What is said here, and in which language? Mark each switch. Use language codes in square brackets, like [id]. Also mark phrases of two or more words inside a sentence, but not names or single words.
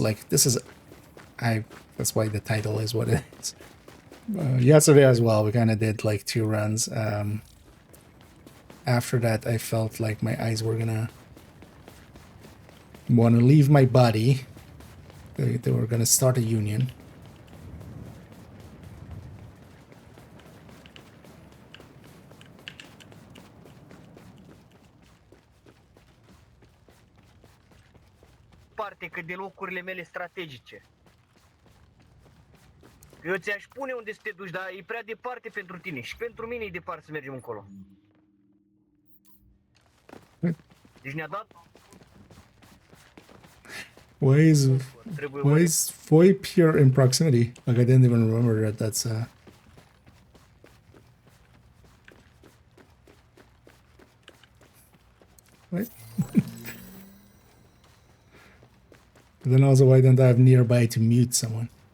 [en] Like this is, that's why the title is what it is. Yesterday as well, we kind of did like 2 runs. After that, I felt like my eyes were gonna want to leave my body. They were gonna start a union. [ro] Parte că de locurile mele strategice. Eu ți-aș spune unde să te duci, dar e prea departe pentru tine și pentru mine e departe să mergem încolo. Deci ne-a dat... [en] Why is VoIP here in proximity? Like I didn't even remember that. That's Right. But then also, why don't I have nearby to mute someone?